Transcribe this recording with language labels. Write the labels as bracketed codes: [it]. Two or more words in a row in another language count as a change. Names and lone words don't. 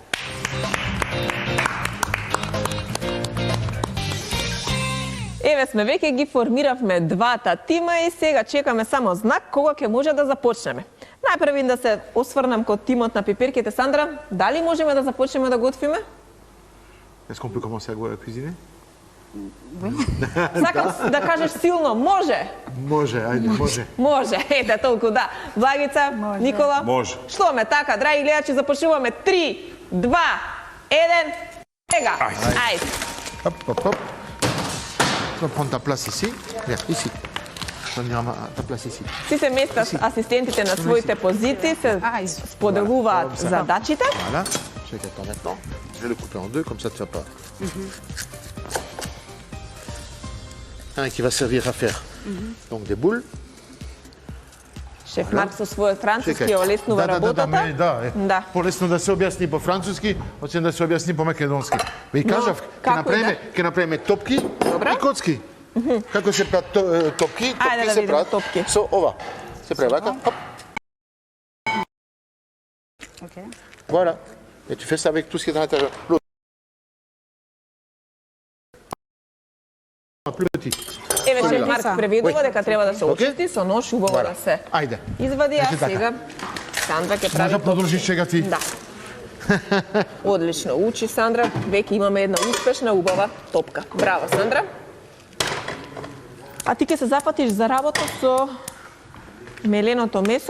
[mk] Еве сме веќе ги формиравме двата тима и сега чекаме само знак кога ќе може да започнеме. Најпрви да се осврнам кон тимот на пиперките. Сандра, дали можеме да започнеме да готвиме? [fr] Est-ce qu'on peut commencer à cuisiner? [mk] Сакам да кажеш силно, може. Може, ајде, може. Може, ете толку да. Благица, Може. Никола. Може. Што ме така, драги гледачи, започнуваме 3, 2, 1, сега. Ајде. Hop, hop, hop. [fr] Tu vas prendre ta place ici. Viens, ici. Tu vas venir à ta place ici. [mk] Си се местат асистентите на своите позиции, се споделуваат задачите. [fr] Voilà. Je vais attendre maintenant. Je vais le couper en deux, comme ça tu vas pas. Un qui va servir à faire donc des boules. [mk] Шеф Марк со својот француски ја олеснува работата. Да. Полесно да се објасни по француски, освен да се објасни по македонски. Ви кажав, ќе направиме топки и коцки. Како се прават топки? Ајде да се видиме топки. Со ова. Се прави вака. Хоп. [fr] Okay. Voilà. Et tu fais ça avec tout ce qui est dans l'intérieur. L'autre. Plus petit. [mk] Еве шеф Марк преведува дека треба да се очисти со нож, убаво да се Ајде. извади, а сега Сандра ќе прави Може да продолжиш сега ти. Да. Одлично учи, Сандра. Веќе имаме една успешна, убава топка. Браво, Сандра. А ти ќе се зафатиш за работа со меленото месо.